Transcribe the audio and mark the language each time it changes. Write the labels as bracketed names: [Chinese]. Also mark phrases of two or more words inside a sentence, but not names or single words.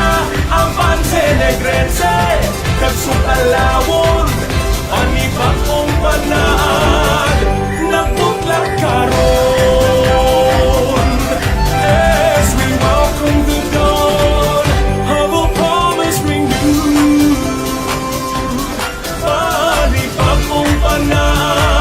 [Hiligaynon] Ang panse-negrense, kagsug-alawon, panibagong Panaad, nagbutlak karon. [English] As we welcome the dawn of a promise renewed, panibagong Panaad,